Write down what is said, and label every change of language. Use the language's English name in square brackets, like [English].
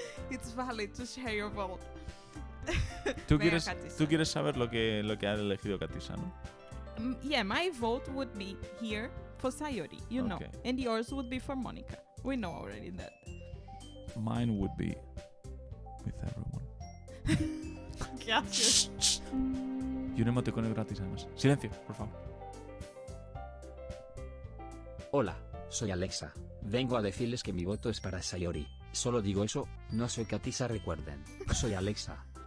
[English] It's valid to share your vote. [Spanish] ¿Tú quieres saber lo que ha elegido Katisa, ¿no? [English] Yeah, my vote would be here for Sayori, you know. And yours would be for Monica. We know already that. Mine would be with everyone. [Spanish] Gracias. Y un emoticono gratis además. Silencio, por favor. Hola, soy Alexa. Vengo a decirles que mi voto es para Sayori. Solo digo eso, no soy Katisa, recuerden. Soy Alexa.